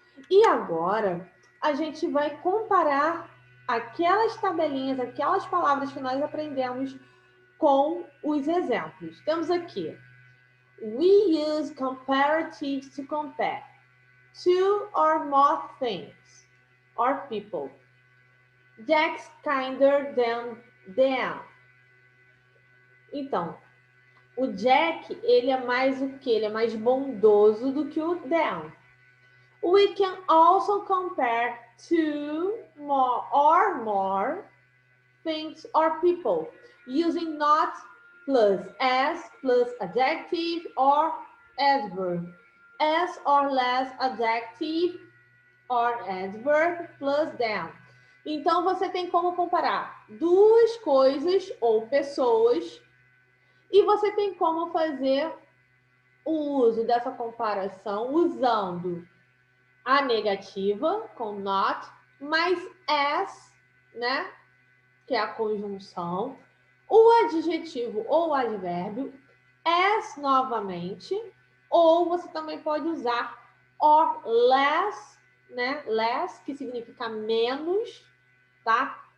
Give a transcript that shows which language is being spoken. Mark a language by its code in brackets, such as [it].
[pt] E agora, a gente vai comparar aquelas tabelinhas, aquelas palavras que nós aprendemos com os exemplos. Temos aqui, [en] we use comparatives to compare two or more things or people. Jack's kinder than them. [pt] Então, o Jack, ele é mais o quê? Ele é mais bondoso do que o them. [en] We can also compare two or more things or people using not plus as plus adjective or adverb. As or less adjective or adverb plus them. [pt] Então, você tem como comparar duas coisas ou pessoas e você tem como fazer o uso dessa comparação usando a negativa, com not, mais as, né, que é a conjunção, o adjetivo ou advérbio, as novamente, ou você também pode usar or less, né, less, que significa menos, tá?